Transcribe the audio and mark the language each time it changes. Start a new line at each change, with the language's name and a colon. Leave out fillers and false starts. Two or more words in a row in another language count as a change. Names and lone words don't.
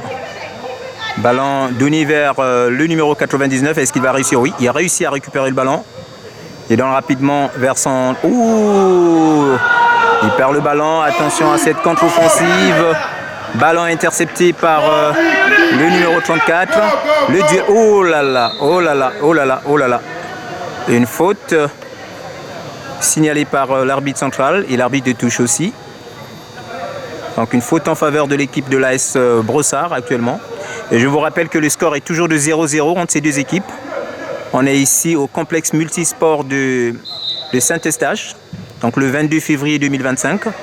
French: Ballon donné vers le numéro 99. Est-ce qu'il va réussir? Oui, il a réussi à récupérer le ballon. Il donne rapidement vers son... Ouh! Il perd le ballon. Attention à cette contre-offensive. Ballon intercepté par le numéro 34. Le duel. Oh là là, oh là là, oh là là, oh là là. Une faute signalée par l'arbitre central et l'arbitre de touche aussi. Donc une faute en faveur de l'équipe de l'AS Brossard actuellement. Et je vous rappelle que le score est toujours de 0-0 entre ces deux équipes. On est ici au complexe multisport de Saint-Eustache, donc le 22 février 2025.